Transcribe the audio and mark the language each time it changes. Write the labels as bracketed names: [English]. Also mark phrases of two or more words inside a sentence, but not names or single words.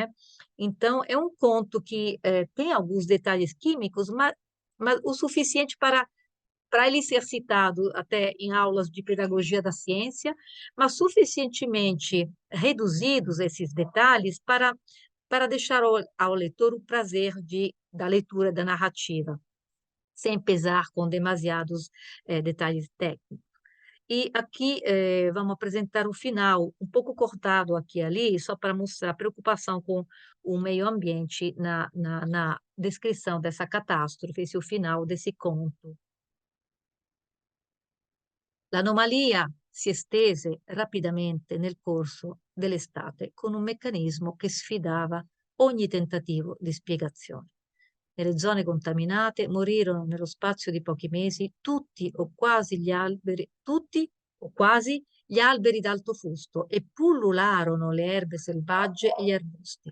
[Portuguese] Então, é um conto que tem alguns detalhes químicos, mas o suficiente para ele ser citado até em aulas de pedagogia da ciência, mas suficientemente reduzidos esses detalhes para deixar ao leitor o prazer da leitura da narrativa, sem pesar com demasiados detalhes técnicos. E aqui vamos apresentar o final, um pouco cortado aqui e ali, só para mostrar a preocupação com o meio ambiente na descrição dessa catástrofe, esse é o final desse conto. [Italian] L'anomalia si estese rapidamente nel corso dell'estate con un meccanismo che sfidava ogni tentativo di spiegazione. Nelle zone contaminate morirono nello spazio di pochi mesi tutti o quasi gli alberi d'alto fusto e pullularono le erbe selvagge e gli arbusti.